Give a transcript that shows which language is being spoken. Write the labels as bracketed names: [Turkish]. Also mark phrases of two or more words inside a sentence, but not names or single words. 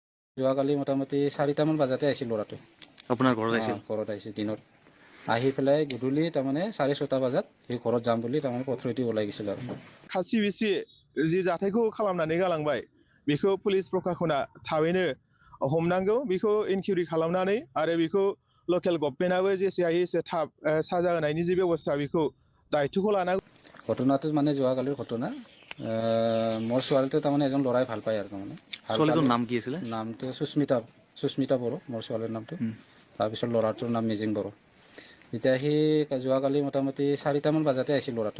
[Assamese] যোৱাকালি মোটামুটি 4টামান বজাতে আহিছিল ল'ৰাটো। আপোনাৰ ঘৰত আহিছিল? ঘৰত আহিছিল দিনত। আহি পেলাই গধূলি তাৰমানে 6:30 বজাত সি ঘৰত যাম বুলি তাৰমানে পথৰেদি ওলাই গৈছিল আৰু। [Bodo] खासि बिसि जि जाथायखौ खालामनानै गालांबाय बेखौ पुलिस प्रशासना थाबैनो हमनांगौ, बेखौ इनक्वायरि खालामनानै आरो बेखौ लकेल गभर्नमेन्टआबो जेसे हायो एसे थाब साजा होनायनि जि बेबस्था बेखौ दायित्वखौ लानांगौ। [Assamese] ঘটনাটো মানে যোৱাকালিৰ ঘটনা। মোৰ ছোৱালীটো তাৰমানে এজন ল'ৰাই ভাল পায় আৰু তাৰমানে ভাল ছোৱালীটোৰ পালে। নাম কি আছিলে? নামটো সুস্মিতা বড়ো মোৰ ছোৱালীৰ নামটো। তাৰপিছত ল'ৰাটোৰ নাম মিজিং বড়ো। এতিয়া সি যোৱাকালি মোটামুটি 4টামান বজাতে আহিছিল ল'ৰাটো।